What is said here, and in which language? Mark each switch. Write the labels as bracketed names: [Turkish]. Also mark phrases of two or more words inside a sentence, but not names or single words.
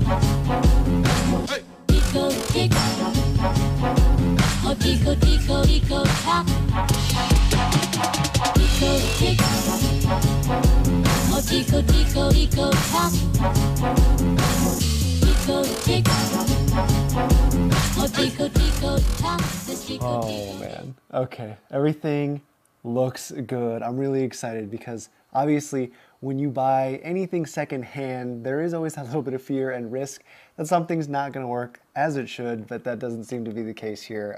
[English] Eco, tick. Eco, eco, eco, tap. Eco, tick. Eco, eco, eco, tap. Eco, tick. Eco, eco, tap. Oh man. Okay, everything looks good. I'm really excited because obviously when you buy anything secondhand, there is always a little bit of fear and risk that something's not going to work as it should, but that doesn't seem to be the case here.